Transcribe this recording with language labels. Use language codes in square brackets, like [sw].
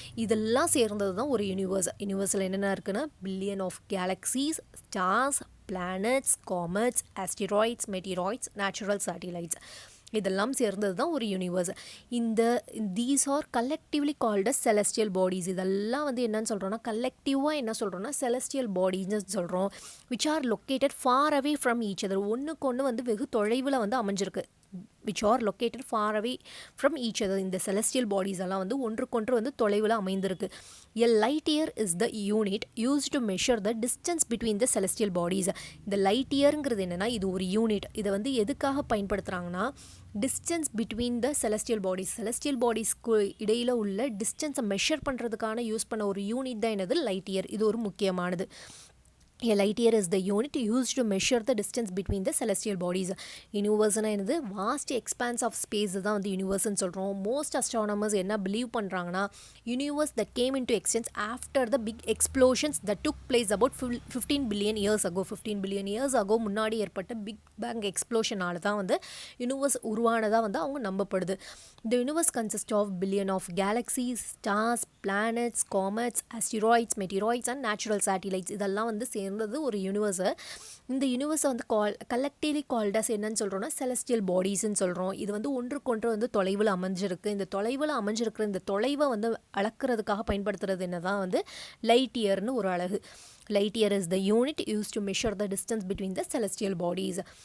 [ta] இதெல்லாம் சேர்ந்தது தான் ஒரு யூனிவர்ஸ். யூனிவர்ஸில் என்னென்ன இருக்குன்னா billion of galaxies, stars, planets, comets, asteroids, meteoroids, natural satellites இதெல்லாம் சேர்ந்தது தான் ஒரு universe. [en] These are collectively called as celestial bodies. [ta] இதெல்லாம் என்னன்னு சொல்கிறோன்னா கலெக்டிவாக என்ன சொல்கிறோன்னா செலஸ்டியல் பாடிஸ்ன்னு சொல்கிறோம். [en] Which are located far away from each other. [ta] ஒன்றுக்கு ஒன்று வெகு தொலைவில் அமைஞ்சிருக்கு. [en] which are located far away from each other. [ta] இந்த celestial bodies எல்லாம் ஒன்றுக்கொன்று தொலைவில் அமைந்திருக்கு. [en] A light year is the unit used to measure the distance between the celestial bodies. [ta] இந்த light yearங்கிறது என்னன்னா இது ஒரு யூனிட். இதை எதுக்காக பயன்படுத்துகிறாங்கன்னா [en] distance between the celestial பாடிஸ்க்கு [ta] இடையில் உள்ள டிஸ்டன்ஸை மெஷர் பண்ணுறதுக்கான யூஸ் பண்ண ஒரு யூனிட் தான் என்னது லைட் இயர். இது ஒரு முக்கியமானது. [en] A light year is the unit used to measure the distance between the celestial bodies. [ta] யூனிவர்ஸ்னால் என்னது [en] vast expanse of space [ta] தான் யூனிவர்ஸ்ன்னு சொல்கிறோம். [en] most astronomers [ta] என்ன பிலீவ் பண்ணுறாங்கன்னா [en] Universe that came into existence after the big explosions that took place about 15 billion years ago. [ta] 15 billion years ago முன்னாடி ஏற்பட்ட big bang எக்ஸ்ப்ளோஷனால் தான் universe உருவானதாக அவங்க நம்பப்படுது. [en] The universe consists of billion of galaxies, stars, planets, comets, asteroids, meteoroids and natural satellites. [ta] இதெல்லாம் சேர்ந்தது ஒரு யூனிவர்ஸை. இந்த யூனிவர்ஸை collectively called as என்னன்னு சொல்கிறோன்னா செலஸ்டியல் பாடிஸ்ன்னு சொல்கிறோம். இது ஒன்றுக்கொன்று தொலைவில் அமைஞ்சிருக்கு. இந்த தொலைவில் அமைஞ்சிருக்கிற இந்த தொலைவை அளக்கிறதுக்காக பயன்படுத்துறது என்னதான் லைட் இயர்னு ஒரு அழகு. [en] Light year is the unit use to measure the distance between the celestial bodies.